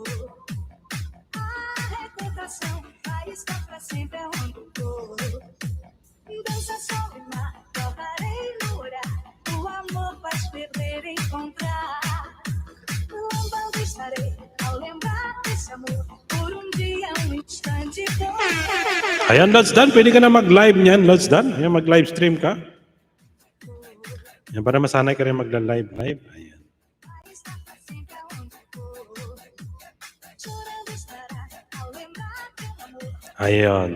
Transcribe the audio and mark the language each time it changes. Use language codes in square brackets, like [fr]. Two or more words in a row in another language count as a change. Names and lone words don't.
[pt] A reputação vai estar pra sempre aonde for. Dança sol e mar, tocarei no olhar. O amor faz perder e encontrar. Lombando estarei ao lembrar desse amor. Por dia, instante bom. [tl] Ayan, Lods Dan, pwede ka na mag-live niyan, Lods Dan. Ayan, mag- [en] live stream [tl] ka. Ayan, para masanay ka rin mag-live. Ayan. Ayan.